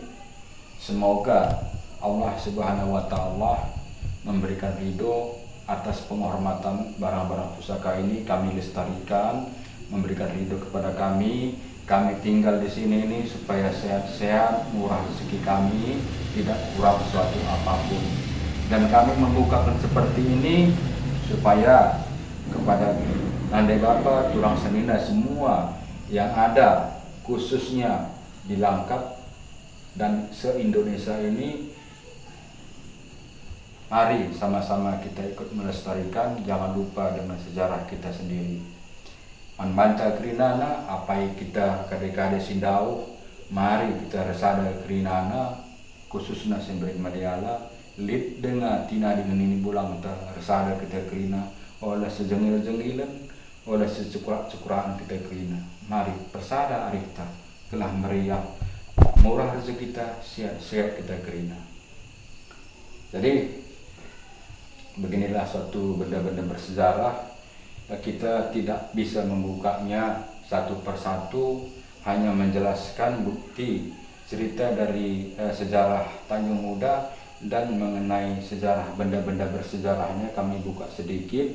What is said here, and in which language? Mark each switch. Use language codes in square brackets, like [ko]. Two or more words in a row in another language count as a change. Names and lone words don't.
[id] Semoga Allah [ar] سبحانه وتعالى [id] memberikan ridho atas penghormatan barang-barang pusaka ini kami lestarikan, memberikan ridho kepada kami. Kami tinggal di sini ini supaya sehat-sehat, murah rezeki kami, tidak kurang suatu apapun. Dan kami membukakan seperti ini supaya kepada [btx] nandai bapa, turang senina [id] semua yang ada, khususnya di Langkat dan se-Indonesia ini, mari sama-sama kita ikut melestarikan. Jangan lupa dengan sejarah kita sendiri. [btx] Manbanta krinana, apai kita kade-kade sindau, [id] mari kita [btx] resada krinana, khususnya Sembiring Maliala, lip dengan tina dengan ini bulang kita resada kita krina, oleh sejengil-jengilan, oleh secukuran kita krina. Mari persada arita, telah meriah, murah rezeki kita, sehat kita krina. [id] Jadi beginilah suatu benda-benda bersejarah. Kita tidak bisa membukanya satu persatu, hanya menjelaskan bukti cerita dari sejarah Tanjung Muda dan mengenai sejarah benda-benda bersejarahnya kami buka sedikit.